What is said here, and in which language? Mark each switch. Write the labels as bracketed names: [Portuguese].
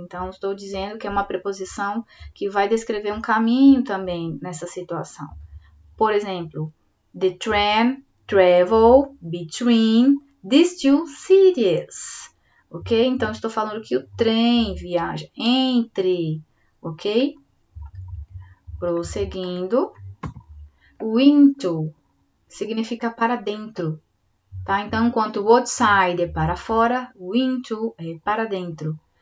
[Portuguese] Então, estou dizendo que é uma preposição que vai descrever um caminho também nessa situação. Por exemplo, [English] the train travel between these two cities. Ok? [Portuguese] Então, estou falando que o trem viaja entre, ok? Prosseguindo. O into significa para dentro, tá? Então, enquanto o outside é para fora, o into é para dentro.